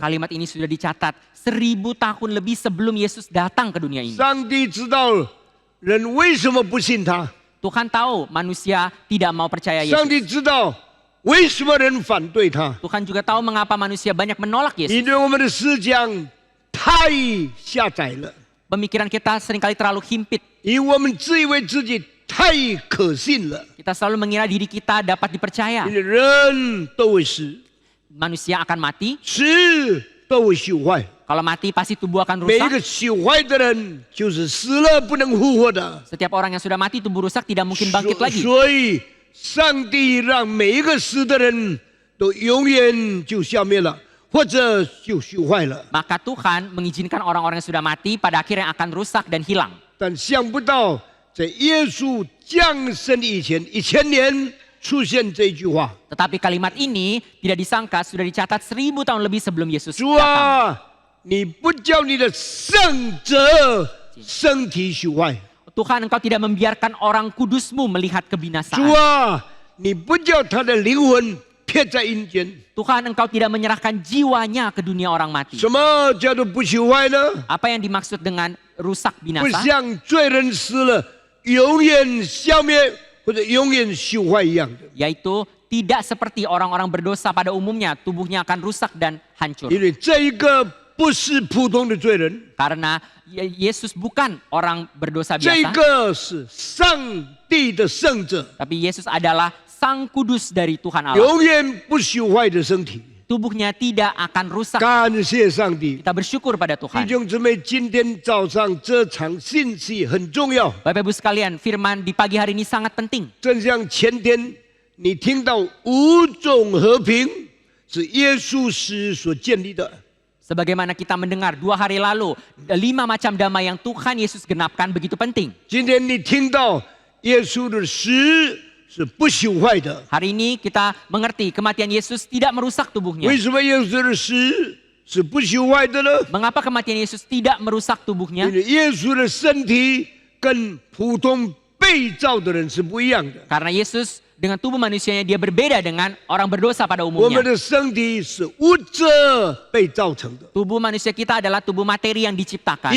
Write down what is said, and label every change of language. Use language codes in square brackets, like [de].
[id] Kalimat ini sudah dicatat 1000 tahun lebih sebelum Yesus datang ke dunia ini. [zh] 上帝知道人为什么不信他， [id] Tuhan tahu manusia tidak mau percaya [zh] 上 [id] Yesus. [zh] 帝知道为什么人反对他， [id] Tuhan juga tahu mengapa manusia banyak menolak [zh] 因 [id] Yesus. [zh] 为我们的思想太狭窄了， [id] Pemikiran kita seringkali terlalu himpit. [zh] 因为我们自以为自己太可信了， [id] Kita selalu mengira diri kita dapat dipercaya. [zh] 因为人都会死， [id] Manusia akan mati. [zh] 死都会朽坏。 [id] Kalau mati pasti tubuh akan [zh] 每一 [id] rusak. [zh] 个朽坏的人就是死了不能复活的。 [id] Setiap orang yang sudah mati tubuh rusak tidak mungkin bangkit lagi. [zh] 所以上帝让每一个死的人都永远就消灭了，或者就朽坏了。 [id] Maka Tuhan mengizinkan orang-orang yang sudah mati pada akhirnya akan rusak dan hilang. [zh] 但想不到在耶稣降生以前1000年出现这句话： [id] Tetapi kalimat ini tidak disangka sudah dicatat 1000 tahun lebih sebelum Yesus [zh] 主 [id] datang. [zh] 啊，你不叫你的圣者身体朽坏， [id] Tuhan, Engkau tidak membiarkan orang kudusmu melihat [zh] 主 [id] kebinasaan. [zh] 啊，你不叫他的灵魂撇在阴间。 [id] Tuhan, Engkau tidak menyerahkan jiwanya ke dunia orang mati. [zh] 什么叫做不朽坏呢？ [id] Apa yang dimaksud dengan rusak [zh] 不 [id] binasa? [zh] 像罪人死了永远消灭或者永远朽坏一样的， [id] Yaitu tidak seperti orang-orang berdosa pada umumnya, tubuhnya akan rusak dan hancur. [zh] 因为这一个不是普通的罪人， [id] Karena Yesus bukan orang berdosa [zh] 这 [id] biasa, [zh] 个是上帝的圣者， [id] tapi Yesus adalah Sang Kudus dari Tuhan Allah. [zh] 永远不朽坏的身体。 [id] Tubuhnya tidak akan rusak. [zh] 感谢上帝， [id] Kita bersyukur pada [zh] 弟 [id] Tuhan. [zh] 兄姊妹，今天早上这场信息很重要， [id] Bapak Ibu sekalian, firman di pagi hari ini sangat penting. [zh] 正像前天你听到5种和平是耶稣死所建立的。 [id] Sebagaimana kita mendengar 2 hari lalu, 5 macam damai yang Tuhan Yesus genapkan begitu penting. [zh] 今天你听到耶稣的死是不朽坏的， [id] Hari ini kita mengerti kematian Yesus tidak merusak tubuhnya. [zh] 为什么耶稣的死是不朽坏的呢？ [id] Mengapa kematian Yesus tidak merusak [zh] 因 [id] tubuhnya? [zh] 为耶稣的身体跟普通被造的人是不一样的。 [id] Karena Yesus dengan tubuh manusianya dia berbeda dengan orang berdosa pada [zh] 我们 [id] umumnya. [zh] 的身体是物质被造成的， [id] Tubuh manusia kita adalah tubuh materi yang diciptakan.